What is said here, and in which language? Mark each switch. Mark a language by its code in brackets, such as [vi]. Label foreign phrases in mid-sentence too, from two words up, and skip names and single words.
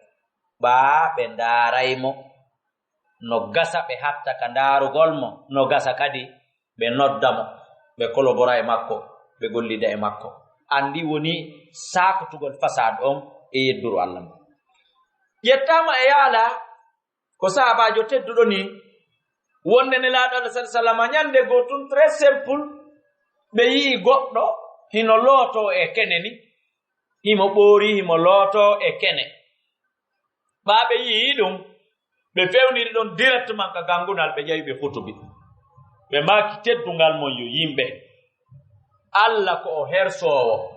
[ff] ɓe ndaaraymo no gasa ɓe hatta ka ndaarugol mo no gasa kadi ɓe noddamo ɓe kolobora e makko ɓe gollida e makko andi woni sakutugol fasade on e yedduru Allah mo yettama e yaala ko sahabajo tedduɗo ni wonde nelaɗo Allah [ar] صلى الله عليه وسلم [ff] ñande go tun [fr] très simple [ff] ɓe yii goɗɗo hino looto e kene ni himo ɓoori himo looto e kene ɓe yii ɗum ɓe fewniri ɗon directement ka gangunal ɓe ƴawi ɓe hutubi ɓe maki teddungal mon yo yimɓe Allah ko o hersowo